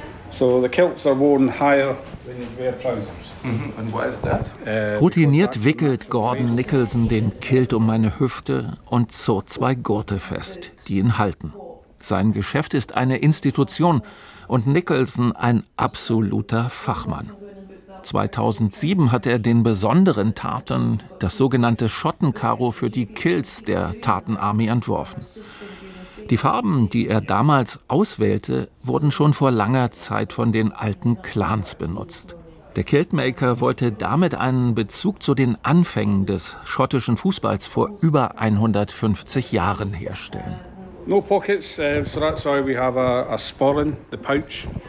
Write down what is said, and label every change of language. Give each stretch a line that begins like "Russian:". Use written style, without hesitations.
English: So the kilts are worn higher than you wear trousers. Mm-hmm. And why is that?
German: Routiniert wickelt Gordon Nicholson den Kilt um meine Hüfte und zog zwei Gurte fest, die ihn halten. Sein Geschäft ist eine Institution und Nicholson ein absoluter Fachmann. 2007 hat er den besonderen Tartan, das sogenannte Schottenkaro, für die Kilts der Tartan Army entworfen. Die Farben, die er damals auswählte, wurden schon vor langer Zeit von den alten Clans benutzt. Der Kiltmaker wollte damit einen Bezug zu den Anfängen des schottischen Fußballs vor über 150 Jahren herstellen.
English: No pockets, so that's why we have a sporran, the pouch.